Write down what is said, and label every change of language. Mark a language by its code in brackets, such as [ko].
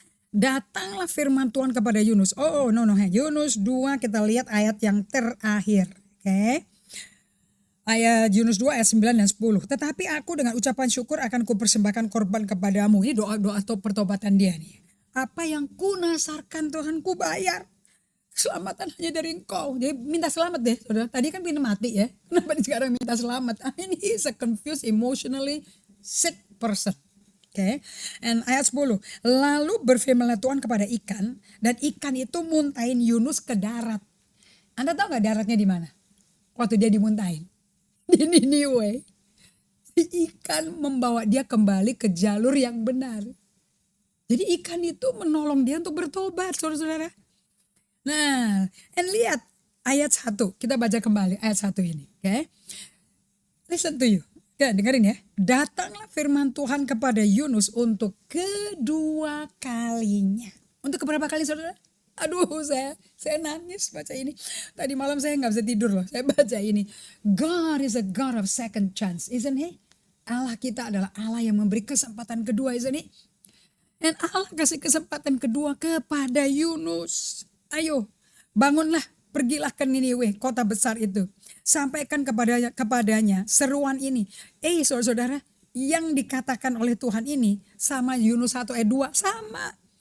[id] Datanglah firman Tuhan kepada Yunus. Yunus 2 kita lihat ayat yang terakhir. Oke. Ayat Yunus 2 ayat 9 dan 10. Tetapi aku dengan ucapan syukur akan kupersembahkan korban kepadamu. Ini doa pertobatan dia nih. Apa yang ku nasarkan Tuhan ku bayar. Keselamatan hanya dari Engkau. Jadi minta selamat deh, saudara. Tadi kan pintu mati ya. Kenapa sekarang minta selamat? Ini [en] is a confused, emotionally sick person. [id] Oke. And ayat 10. Lalu berfirmanlah Tuhan kepada ikan. Dan ikan itu muntahin Yunus ke darat. Anda tahu gak daratnya di mana? Waktu dia dimuntahin. Di Niniwe. Si ikan membawa dia kembali ke jalur yang benar. Jadi ikan itu menolong dia untuk bertobat, saudara-saudara. Nah, and lihat ayat 1. Kita baca kembali ayat 1 ini. Oke. [en] Listen to you. [id] Ya, dengerin ya. Datanglah firman Tuhan kepada Yunus untuk kedua kalinya. Untuk keberapa kali, saudara? Aduh, saya nangis baca ini. Tadi malam saya nggak bisa tidur loh. Saya baca ini. [en] God is a God of second chance, isn't he? [id] Allah kita adalah Allah yang memberi kesempatan kedua, [en] isn't he? [id] Dan Allah kasih kesempatan kedua kepada Yunus. Ayo, bangunlah, pergilah ke Niniwe, kota besar itu. Sampaikan kepadanya seruan ini. Saudara-saudara, yang dikatakan oleh Tuhan ini sama Yunus 1 ayat 2 sama.